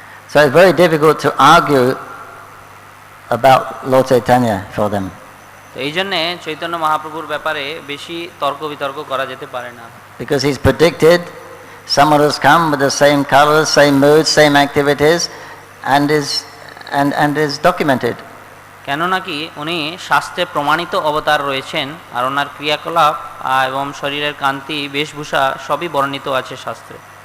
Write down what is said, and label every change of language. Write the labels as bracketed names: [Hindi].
[English] So it's very difficult to argue about Lord Chaitanya for them. [Bangla] তো এই জন্যে চৈতন্য মহাপ্রভুর ব্যাপারে বেশি তর্ক বিতর্ক করা যেতে পারে না। [English] Because he's predicted someone has come with the same colors, same moods, same activities, and is documented. [Bangla] কেন নাকি উনি শাস্ত্রে প্রমাণিত অবতার রয়েছেন আর ওনার ক্রিয়াকলাপ এবং শরীরের কান্তি বেশভূষা সবই বর্ণিত আছে শাস্ত্রে।